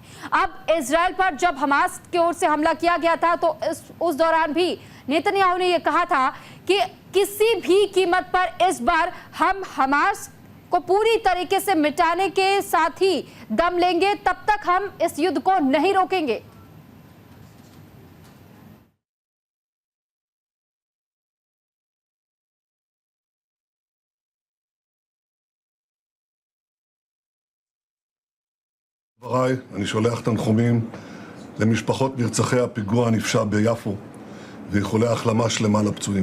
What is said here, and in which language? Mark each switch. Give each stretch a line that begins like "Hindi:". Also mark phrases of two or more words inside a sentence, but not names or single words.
Hindi: अब इजराइल पर जब हमास की ओर से हमला किया गया था तो उस दौरान भी नेतन्याहू ने यह कहा था कि किसी भी कीमत पर इस बार हम हमास को पूरी तरीके से मिटाने के साथ ही दम लेंगे, तब तक हम इस युद्ध को नहीं रोकेंगे।
Hebrew: דבריי, אני שולח תנחומים למשפחות נרצחי הפיגוע הנפשע ביפו ואיחולי החלמה שלמה לפצועים.